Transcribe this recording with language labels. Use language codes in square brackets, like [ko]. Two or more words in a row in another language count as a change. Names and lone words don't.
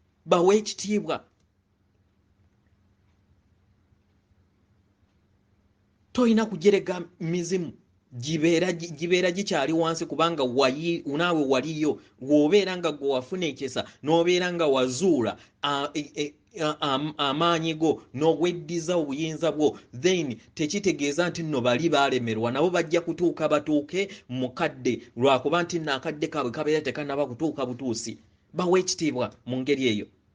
[lg] Bawe ekitiibwa. Toyina kujerega mizimu. Gibeera gi-, gibeera gikyali wansi, kubanga wayi-, naawe waliyo. Bw'obeera nga gwe wafuna ekisa, n'obeera nga wazuula, a, e, e, a, am-, amaanyi go, n'oweddiza obuyinza bwo, then tekitegeeza nti nno bali baalemerwa. Nabo bajja kutuuka batuuke mukadde, lwakuba nti nno akadde kaabwe kabeera tekannaba kutuuka butuusi. Bawe ekitiibwa mu ngeri eyo.